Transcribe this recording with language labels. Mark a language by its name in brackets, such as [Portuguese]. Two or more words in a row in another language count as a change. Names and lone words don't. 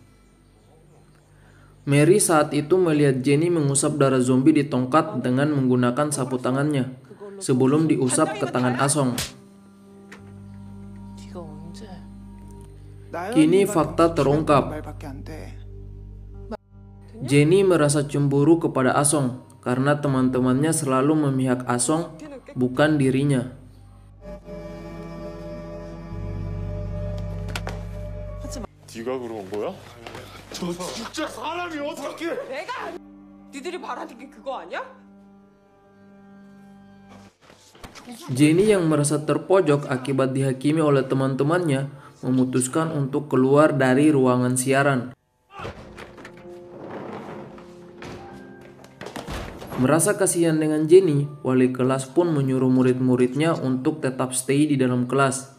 [Indonesian] Mary saat itu melihat Jenny mengusap darah zombie di tongkat dengan menggunakan sapu tangannya sebelum diusap ke tangan Asong. Kini fakta terungkap. Jenny merasa cemburu kepada Asong karena teman-temannya selalu memihak Asong, bukan dirinya. [Korean] 네가 그런 거야? 저 진짜 사람이 어떻게? 내가 니들이 바라는 게 그거 아니야? [Indonesian] Jenny yang merasa terpojok akibat dihakimi oleh teman-temannya memutuskan untuk keluar dari ruangan siaran. Merasa kasihan dengan Jenny, wali kelas pun menyuruh murid-muridnya untuk tetap stay di dalam kelas.